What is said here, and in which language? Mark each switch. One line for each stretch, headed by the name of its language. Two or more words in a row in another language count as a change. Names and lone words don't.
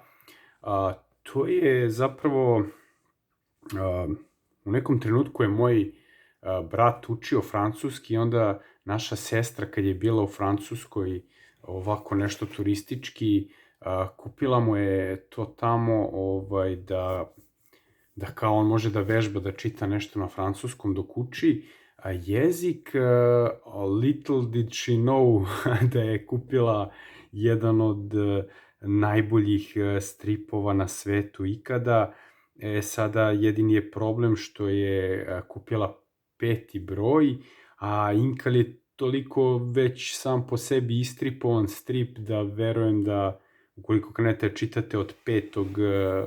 Serbian: To je zapravo, u nekom trenutku je moj brat učio francuski, onda naša sestra kad je bila u Francuskoj ovako nešto turistički, kupila mu je to tamo da kao on može da vežba, da čita nešto na francuskom dok uči jezik.
English: Little did she know
Serbian: da je kupila jedan od najboljih stripova na svetu ikada. Sada jedini je problem što je kupila 5. broj, a Inkal je toliko već sam po sebi istripovan strip da verujem da ukoliko krenete čitate od 5.